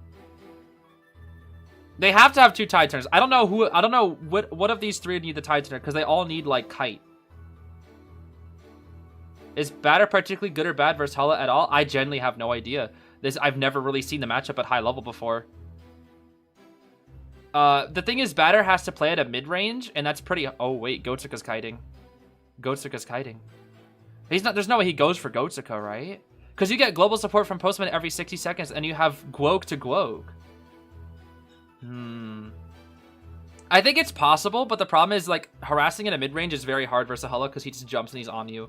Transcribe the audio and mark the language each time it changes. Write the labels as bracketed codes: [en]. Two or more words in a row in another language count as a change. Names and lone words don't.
[en] They have to have two Tide Turners. I don't know what of these three need the Tide Turner, because they all need like kite. Is batter particularly good or bad versus Hala at all? I genuinely have no idea. I've never really seen the matchup at high level before. The thing is, batter has to play at a mid-range, and that's pretty... Oh, wait, Gotsuka's kiting. Gotsuka's kiting. There's no way he goes for Gotsuka, right? Because you get global support from Postman every 60 seconds, and you have Gwoke to Gwoke. I think it's possible, but the problem is, like, harassing at a mid-range is very hard versus Hala, because he just jumps and he's on you.